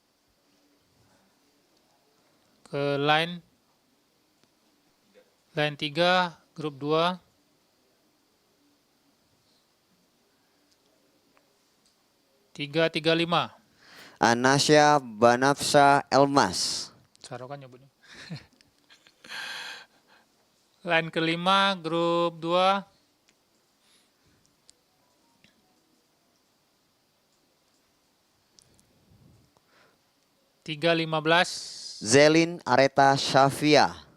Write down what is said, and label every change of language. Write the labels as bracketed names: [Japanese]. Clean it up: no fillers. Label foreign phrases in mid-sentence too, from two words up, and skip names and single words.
[Indonesian] Ke line 3, grup 2. Tiga, 35. Anasya Banafsa Elmas. Sarokan nyebutnya. Line kelima, grup 2. Tiga, 15. Zelin Areta Syafia.